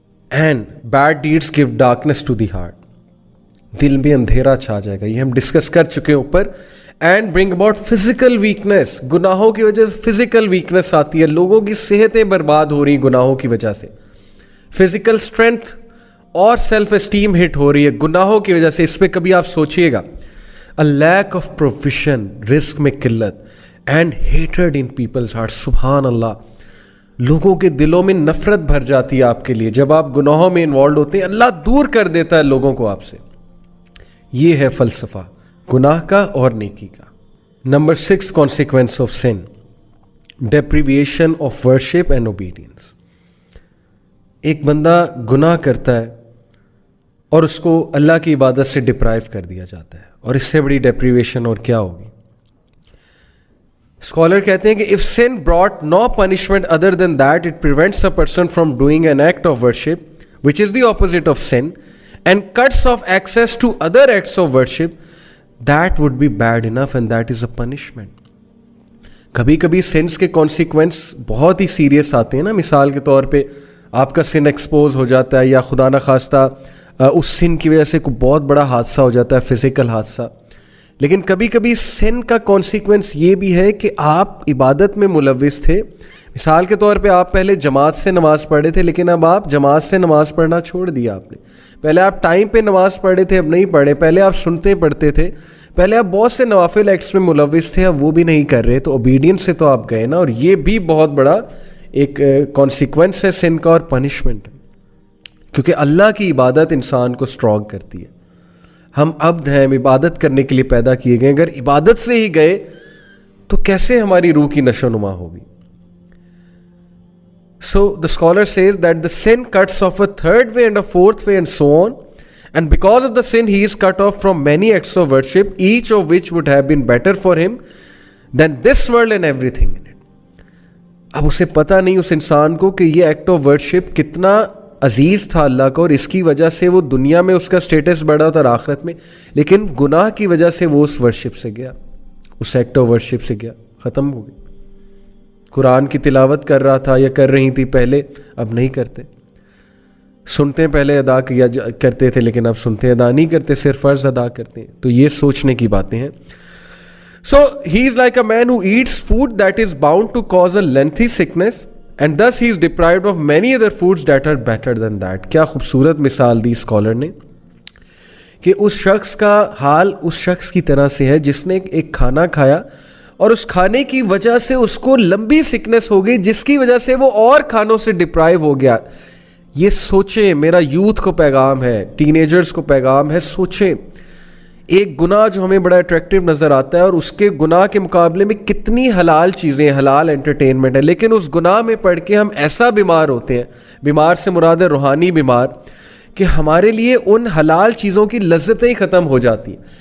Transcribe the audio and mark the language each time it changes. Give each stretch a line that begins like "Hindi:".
English: and bad deeds give darkness to the heart,
Urdu: دل میں اندھیرا چھا جائے گا. یہ ہم ڈسکس کر چکے ہیں اوپر.
English: and bring about physical weakness,
Urdu: گناہوں کی وجہ سے فزیکل ویکنیس آتی ہے, لوگوں کی صحتیں برباد ہو رہی ہیں گناہوں کی وجہ سے. فزیکل اسٹرینتھ اور سیلف اسٹیم ہٹ ہو رہی ہے گناہوں کی وجہ سے. اس پہ کبھی آپ سوچئے گا.
English: A lack of provision,
Urdu: رزق میں قلت,
English: and hatred in people's hearts.
Urdu: سبحان اللہ, لوگوں کے دلوں میں نفرت بھر جاتی ہے آپ کے لیے جب آپ گناہوں میں انوالوڈ ہوتے ہیں. اللہ دور کر دیتا ہے لوگوں کو آپ سے. یہ ہے فلسفہ گناہ کا اور نیکی کا.
English: Number 6, consequence of sin, deprivation of worship and obedience.
Urdu: ایک بندہ گناہ کرتا ہے اور اس کو اللہ کی عبادت سے ڈپرائیو کر دیا جاتا ہے, اور اس سے بڑی ڈیپریویشن اور کیا ہوگی. اسکالر کہتے ہیں کہ
English: if sin brought no punishment other than that, it prevents a person from doing an act of worship, which is the opposite of sin, and cuts off access to other acts of worship, that would be bad enough, and that is a punishment.
Urdu: کبھی کبھی since کے consequence بہت ہی serious آتے ہیں نا. مثال کے طور پہ آپ کا سن ایکسپوز ہو جاتا ہے, یا خدا نہ خواستہ اس سن کی وجہ سے کوئی بہت بڑا حادثہ ہو جاتا ہے, فزیکل حادثہ. لیکن کبھی کبھی سن کا کانسیکوینس یہ بھی ہے کہ آپ عبادت میں ملوث تھے. مثال کے طور پہ آپ پہلے جماعت سے نماز پڑھے تھے, لیکن اب آپ جماعت سے نماز پڑھنا چھوڑ دیا آپ نے. پہلے آپ ٹائم پہ نماز پڑھے تھے, اب نہیں پڑھے. پہلے آپ سنتے پڑھتے تھے, پہلے آپ بہت سے نوافل ایکٹس میں ملوث تھے, اب وہ بھی نہیں کر رہے, تو اوبیڈینس سے تو آپ گئے نا. اور یہ بھی بہت بڑا ایک کانسیکوینس ہے سن کا اور پنشمنٹ, کیونکہ اللہ کی عبادت انسان کو اسٹرانگ کرتی ہے. ہم عبد ہیں, ہم عبادت کرنے کے لیے پیدا کیے گئے. اگر عبادت سے ہی گئے تو کیسے ہماری روح کی نشو نما ہوگی.
English: So the scholar says that the sin cuts off a third way and a fourth way and so on, and because of the sin he is cut off from many acts of worship, each of which would have been better for him than this world and everything in it.
Urdu: اب اسے پتہ نہیں اس انسان کو کہ یہ act of worship کتنا عزیز تھا اللہ کو, اور اس کی وجہ سے وہ دنیا میں اس کا سٹیٹس بڑھا تھا اور آخرت میں, لیکن گناہ کی وجہ سے وہ اس ورشپ سے گیا, اس ایکٹ آف ورشپ سے گیا, ختم ہو گئی. قرآن کی تلاوت کر رہا تھا یا کر رہی تھی پہلے, اب نہیں کرتے. سنتے پہلے ادا کیا کرتے تھے, لیکن اب سنتے ادا نہیں کرتے, صرف فرض ادا کرتے ہیں. تو یہ سوچنے کی باتیں ہیں.
English: So he is like a man who eats food that is bound to cause a lengthy sickness, and thus he is deprived of many other foods that are better than that.
Urdu: کیا خوبصورت مثال دی scholar نے کہ اس شخص کا حال اس شخص کی طرح سے ہے جس نے ایک کھانا کھایا اور اس کھانے کی وجہ سے اس کو لمبی سکنس ہو گئی جس کی وجہ سے وہ اور کھانوں سے ڈپرائیو ہو گیا. یہ سوچیں, میرا یوتھ کو پیغام ہے, ٹین ایجرز کو پیغام ہے, سوچیں ایک گناہ جو ہمیں بڑا اٹریکٹیو نظر آتا ہے اور اس کے گناہ کے مقابلے میں کتنی حلال چیزیں, حلال انٹرٹینمنٹ ہے, لیکن اس گناہ میں پڑھ کے ہم ایسا بیمار ہوتے ہیں, بیمار سے مراد ہے روحانی بیمار, کہ ہمارے لیے ان حلال چیزوں کی لذتیں ہی ختم ہو جاتی ہیں.